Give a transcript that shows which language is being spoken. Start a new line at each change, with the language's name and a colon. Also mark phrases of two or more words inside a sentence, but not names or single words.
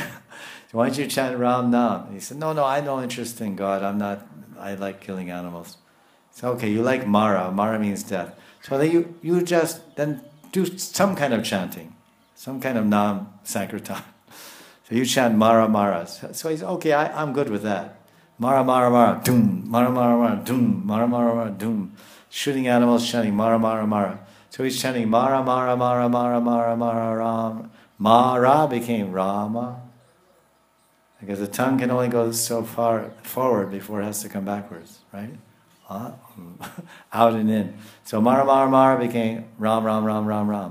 English: Why don't you chant Ram Nam? And he said, no, I have no interest in God. I like killing animals. So okay, you like Mara. Mara means death. So then you just then do some kind of chanting, some kind of Nam Sankirtan. So you chant Mara Mara. So he's okay. I'm good with that. Mara Mara Mara, doom. Mara Mara Mara, doom. Mara Mara Mara, doom. Shooting animals, chanting Mara Mara Mara. So he's chanting Mara Mara Mara Mara Mara Mara Ram. Mara became Rama. Because the tongue can only go so far forward before it has to come backwards, right? Out and in. So Mara Mara Mara became Ram Ram Ram Ram Ram.